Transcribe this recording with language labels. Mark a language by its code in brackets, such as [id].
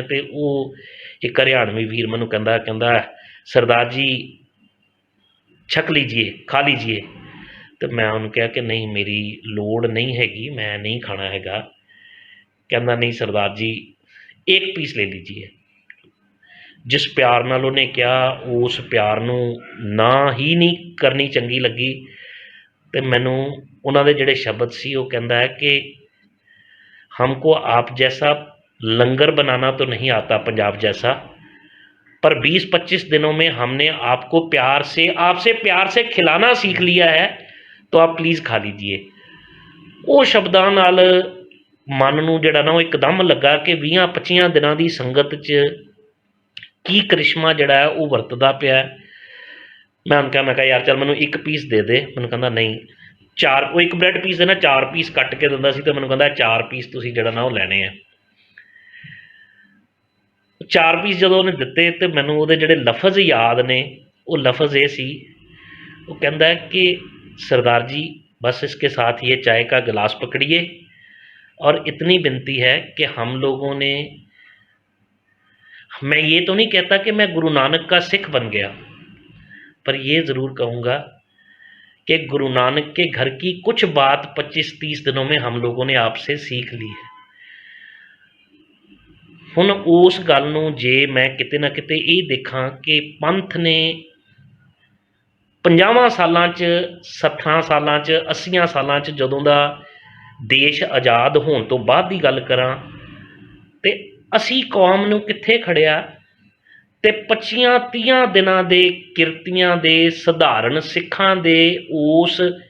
[pa] ਅਤੇ ਉਹ ਇੱਕ ਹਰਿਆਣਵੀ ਵੀਰ ਮੈਨੂੰ ਕਹਿੰਦਾ ਸਰਦਾਰ ਜੀ ਛਕ ਲੀਜੀਏ, ਖਾ ਲੀਜੀਏ। ਅਤੇ ਮੈਂ ਉਹਨੂੰ ਕਿਹਾ ਕਿ ਨਹੀਂ, ਮੇਰੀ ਲੋੜ ਨਹੀਂ ਹੈਗੀ, ਮੈਂ ਨਹੀਂ ਖਾਣਾ ਹੈਗਾ। ਕਹਿੰਦਾ ਨਹੀਂ ਸਰਦਾਰ ਜੀ ਇੱਕ ਪੀਸ ਲੈ ਲੀਜੀਏ। ਜਿਸ ਪਿਆਰ ਨਾਲ ਉਹਨੇ ਕਿਹਾ, ਉਸ ਪਿਆਰ ਨੂੰ ਨਾ ਹੀ ਨਹੀਂ ਕਰਨੀ ਚੰਗੀ ਲੱਗੀ। ਅਤੇ ਮੈਨੂੰ ਉਹਨਾਂ ਦੇ ਜਿਹੜੇ ਸ਼ਬਦ ਸੀ, ਉਹ ਕਹਿੰਦਾ ਹੈ ਕਿ [hi] हमको आप जैसा लंगर बनाना तो नहीं आता पंजाब जैसा, पर 20-25 दिनों में हमने आपको प्यार से, आपसे प्यार से खिलाना सीख लिया है, तो आप प्लीज़ खा लीजिए। [pa] ਉਹ ਸ਼ਬਦਾਂ ਨਾਲ ਮਨ ਨੂੰ ਜਿਹੜਾ ਨਾ ਉਹ ਇੱਕਦਮ ਲੱਗਾ ਕਿ 20-25 ਦਿਨਾਂ ਦੀ ਸੰਗਤ 'ਚ ਕੀ ਕਰਿਸ਼ਮਾ ਜਿਹੜਾ ਹੈ ਉਹ ਵਰਤਦਾ ਪਿਆ। ਮੈਂ ਉਹਨੂੰ ਕਿਹਾ, ਮੈਂ ਕਿਹਾ ਯਾਰ ਚੱਲ ਮੈਨੂੰ ਇੱਕ ਪੀਸ ਦੇ ਦੇ। ਮੈਨੂੰ ਕਹਿੰਦਾ ਨਹੀਂ, 4, ਉਹ ਇੱਕ ਬ੍ਰੈਡ ਪੀਸ ਦੇ ਨਾ 4 ਪੀਸ ਕੱਟ ਕੇ ਦਿੰਦਾ ਸੀ, ਅਤੇ ਮੈਨੂੰ ਕਹਿੰਦਾ 4 ਪੀਸ ਤੁਸੀਂ ਜਿਹੜਾ ਨਾ ਉਹ ਲੈਣੇ ਆ। 4 ਪੀਸ ਜਦੋਂ ਉਹਨੇ ਦਿੱਤੇ, ਅਤੇ ਮੈਨੂੰ ਉਹਦੇ ਜਿਹੜੇ ਲਫ਼ਜ਼ ਯਾਦ ਨੇ, ਉਹ ਲਫ਼ਜ਼ ਇਹ ਸੀ, ਉਹ ਕਹਿੰਦਾ ਕਿ [hi] सरदार जी बस इसके साथ ये चाय का गिलास पकड़िए, और इतनी विनती है कि हम लोगों ने, मैं ये तो नहीं कहता कि मैं गुरु नानक का सिख बन गया, पर ये ज़रूर कहूँगा कि गुरु नानक के घर की कुछ बात 25-30 दिनों में हम लोगों ने आपसे सीख ली है। [pa] ਹੁਣ ਉਸ ਗੱਲ ਨੂੰ ਜੇ ਮੈਂ ਕਿਤੇ ਨਾ ਕਿਤੇ ਇਹ ਦੇਖਾਂ ਕਿ ਪੰਥ ਨੇ 50 ਸਾਲਾਂ 'ਚ 60 ਸਾਲਾਂ 'ਚ 80 ਸਾਲਾਂ 'ਚ ਜਦੋਂ ਦਾ ਦੇਸ਼ ਆਜ਼ਾਦ ਹੋਣ ਤੋਂ ਬਾਅਦ ਦੀ ਗੱਲ ਕਰਾਂ ਤੇ ਅਸੀਂ ਕੌਮ ਨੂੰ ਕਿੱਥੇ ਖੜਿਆ ਤੇ 25-30 ਦਿਨਾਂ ਦੇ ਕਿਰਤੀਆਂ ਦੇ ਸਧਾਰਨ ਸਿੱਖਾਂ ਦੇ ਉਸ